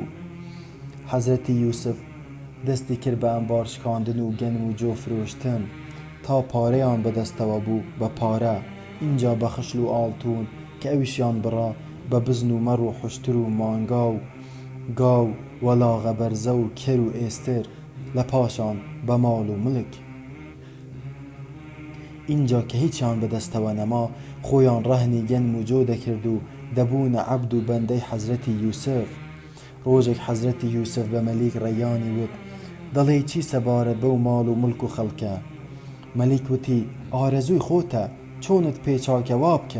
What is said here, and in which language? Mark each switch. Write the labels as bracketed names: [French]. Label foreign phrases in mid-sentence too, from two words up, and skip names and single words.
[Central Kurdish] حەزرەتی یوسف دەستی کرد بە ئەمبار شکاندن و گەنم و جۆ فرۆشتن تا پارەیان بەدەستەوە بوو بە پارە. اینجا بە خشل و ئاڵتون کە ئەویشیان بڕا بە بزن و مەڕ و خوشتر و مانگا و گاو وەلاغە بەرزە و کەر و ئێستر، لە پاشان بە ماڵ و ملک. اینجا که هیچیان بەدەستەوە نەما خۆیان ڕەهنی گەنم و جۆ دەکرد و دەبوونە عەبد و بەندەی حەزرەتی یوسف. ڕۆژێک حەزرەتی یوسف بە مەلیک ڕەیانی وت دەڵێ چی سەبارەت بەو ماڵ و ملک و خەڵکە؟ مەلیک وتی ئارەزووی خۆتە چۆنت پێ چاکە وا بکە.